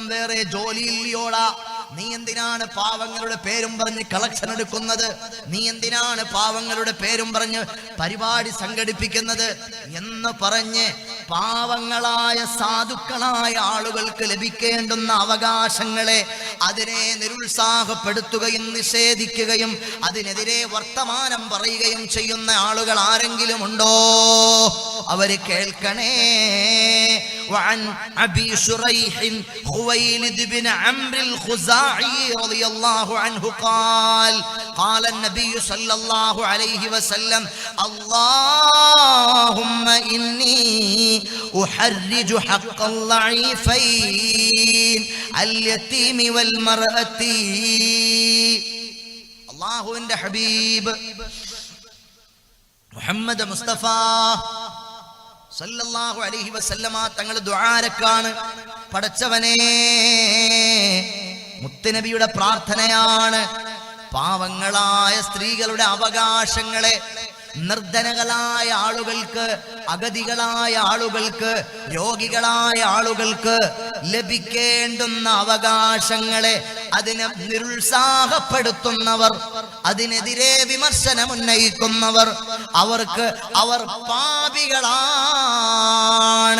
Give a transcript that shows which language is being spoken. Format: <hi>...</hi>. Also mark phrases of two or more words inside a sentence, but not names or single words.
<ml>വേറെ ജോലിയില്ലയോടാ, നീ എന്തിനാണ് പാവങ്ങളുടെ പേരും പറഞ്ഞ് കളക്ഷൻ എടുക്കുന്നത്, നീ എന്തിനാണ് പാവങ്ങളുടെ പേരും പറഞ്ഞ് പരിപാടി സംഘടിപ്പിക്കുന്നത് എന്ന് പറഞ്ഞ് പാവങ്ങളായ സാധുക്കളായ ആളുകൾക്ക് ലഭിക്കേണ്ടുന്ന അവകാശങ്ങളെ അതിനെ നിരുത്സാഹപ്പെടുത്തുകയും നിഷേധിക്കുകയും അതിനെതിരെ വർത്തമാനം പറയുകയും ചെയ്യുന്ന ആളുകൾ ആരെങ്കിലും ഉണ്ടോ? അവര് കേൾക്കണേ.</ml> <ar>وعن أبي شريح خويلد بن عمرو الخزاعي رضي الله عنه قال قال النبي صلى الله عليه وسلم اللهم إني أحرج حق الضعيفين اليتيم والمرأة. الله عند حبيب</ar> <ml>മുഹമ്മദ് മുസ്തഫ</ml> <ar>صلى الله عليه وسلم</ar> <ml>തങ്ങൾ ദുആരക്കാണ്. പടച്ചവനേ, മുത്തുനബിയുടെ പ്രാർത്ഥനയാണ് പാവങ്ങളായ സ്ത്രീകളുടെ അവകാശങ്ങളെ, നിർധനകളായ ആളുകൾക്ക്, അഗതികളായ ആളുകൾക്ക്, രോഗികളായ ആളുകൾക്ക് ലഭിക്കേണ്ടുന്ന അവകാശങ്ങളെ അതിനെ നിരുത്സാഹപ്പെടുത്തുന്നവർ, അതിനെതിരെ വിമർശനം ഉന്നയിക്കുന്നവർ, അവർ പാപികളാണ്.</ml>